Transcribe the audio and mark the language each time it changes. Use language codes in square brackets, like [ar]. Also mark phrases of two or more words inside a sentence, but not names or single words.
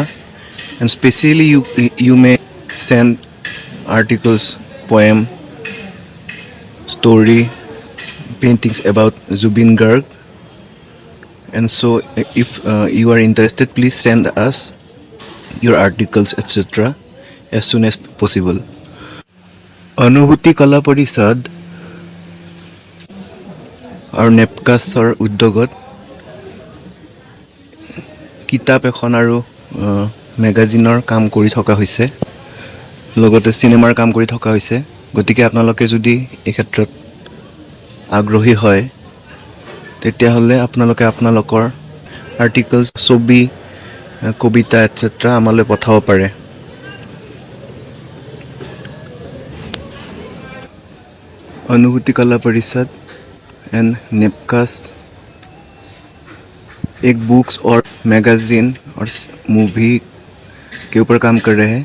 [en] And specially you may send articles, poem, story, paintings about Zubin Garg. And so if you are interested, please send us your articles, etc. as soon as possible. [as] Anubhuti Kala Parishad আৰু নেপকাছৰ উদ্যোগত কিতাপ এখন আৰু মেগাজিনৰ কাম কৰি থকা হৈছে, লগতে চিনেমাৰ কাম কৰি থকা হৈছে। গতিকে আপোনালোকে যদি এই ক্ষেত্ৰত আগ্ৰহী হয়, তেতিয়াহ'লে আপোনালোকে আপোনালোকৰ আৰ্টিকলছ, ছবি, কবিতা এটচেট্ৰা আমালৈ পঠাব পাৰে। [hi] अनुभूति कला परिषद एंड नेपकास एक बुक्स और मैगजीन और मूवी के ऊपर काम कर रहे हैं।